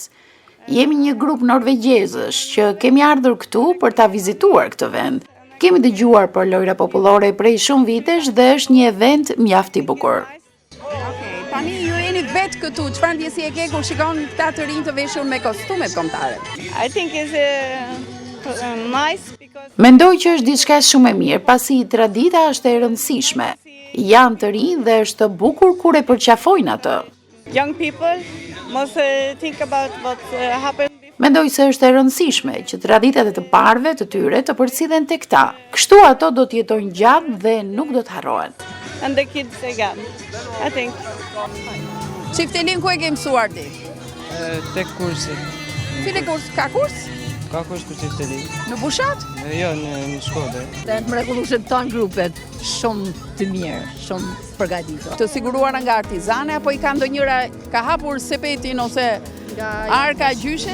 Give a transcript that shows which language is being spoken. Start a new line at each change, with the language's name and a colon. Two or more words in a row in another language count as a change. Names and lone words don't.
Albanian: Jemi një grup norvegjezësh që kemi ardhur këtu për ta vizituar këtë vend. Kemi dëgjuar për lojra popullore prej shumë vitesh dhe është një event mjaft i bukur. Tani ju jeni vetë këtu, çfarë ndjesi e ke kur shikon këta të rinj të veshur me kostumet kombëtare?
English: I think is nice.
Albanian: Mendoj që është diçka shumë e mirë, pasi tradita është e rëndësishme. Janë të rinj dhe është bukur kur e përqafojnë atë.
English: Young people must think about what happened.
Albanian: Mendoj se është e rëndësishme që traditat e të parëve të tyre të përcjellen tek ta. Kështu ato do të jetojnë gjatë dhe nuk do të harrohen.
English: And the kids again, I think.
Albanian: Çiftelin ku e ke mësuar ti? Tek kursi. Cili kurs? Ka kurs? Ka kurs për çiftelin. Në Bushat? Jo, në Shkodër. Të mrekullueshëm ton grupet, shumë të mirë, shumë përgatitur. Të siguruara nga artizane apo i ka ndonjëra ka hapur sepetin ose arka gjyshes?